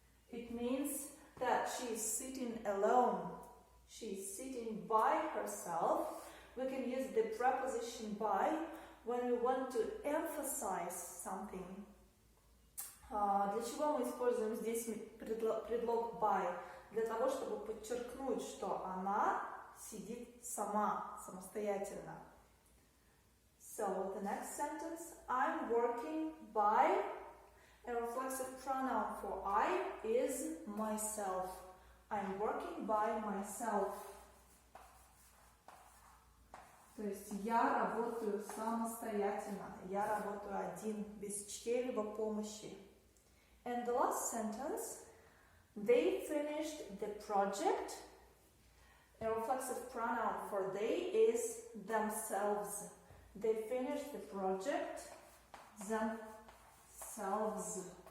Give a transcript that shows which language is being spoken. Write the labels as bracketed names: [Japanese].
[English] It means that she is sitting alone. She is sitting by herself. We can use the preposition by when we want to emphasize something. [Russian] Для чего мы используем здесь предлог by? Для того, чтобы подчеркнуть, что она сидит сама, самостоятельно. [English] So, the next sentence, I'm working by, a reflexive pronoun for I is myself. I'm working by myself. [Russian] То есть я работаю самостоятельно, я работаю один, без чьей-либо помощи. [English] And the last sentence, they finished the project. A reflexive pronoun for they is themselves. They finished the project themselves.